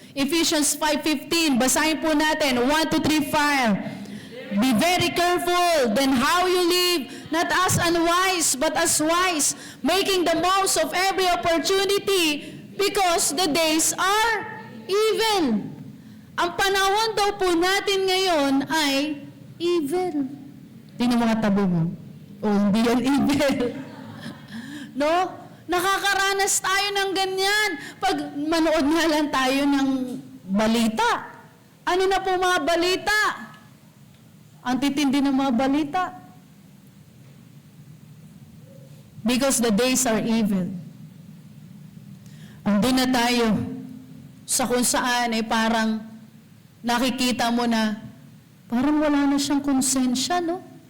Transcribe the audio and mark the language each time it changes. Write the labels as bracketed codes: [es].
[tl] Ephesians 5:15, basahin po natin. 1, 2, 3, fire. [en] Be very careful then how you live, not as unwise, but as wise, making the most of every opportunity, because the days are evil. [tl] Ang panahon daw po natin ngayon ay evil. Tingnan mo nga tabo mo. Oh, hindi yan evil. No? Nakakaranas tayo ng ganyan. Pag manood nga lang tayo ng balita. Ano na po mga balita? Ang titindi ng mga balita. [en] Because the days are evil. [tl] Andun na tayo sa kung saan ay parang nakikita mo na parang wala na siyang konsensya, no?